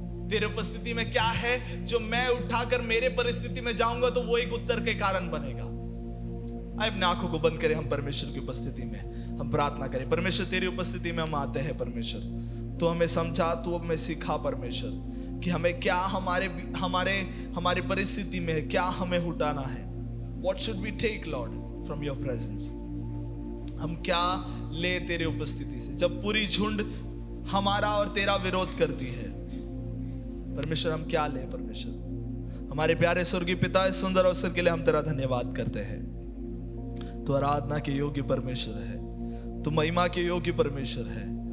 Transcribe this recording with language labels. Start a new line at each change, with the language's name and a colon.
Hindi: तेरे उपस्थिति में क्या है जो मैं उठाकर मेरे परिस्थिति में जाऊंगा तो वो एक उत्तर के कारण बनेगा। अपने आंखों को बंद करें, हम परमेश्वर की उपस्थिति में हम प्रार्थना करें। परमेश्वर तेरी उपस्थिति में हम आते हैं। परमेश्वर तू हमें समझा, तू हमें सिखा परमेश्वर, कि हमें क्या हमारी परिस्थिति में क्या हमें उठाना है।
English: What should we take, Lord, from your presence?
Hindi: हम क्या ले तेरे उपस्थिति से, जब पूरी झुंड हमारा और तेरा विरोध करती है। परमेश्वर हम क्या ले? परमेश्वर हमारे प्यारे स्वर्गीय पिता, इस सुंदर अवसर के लिए हम तेरा धन्यवाद करते हैं। तू आराधना के योग्य परमेश्वर है, तू महिमा के योग्य परमेश्वर है।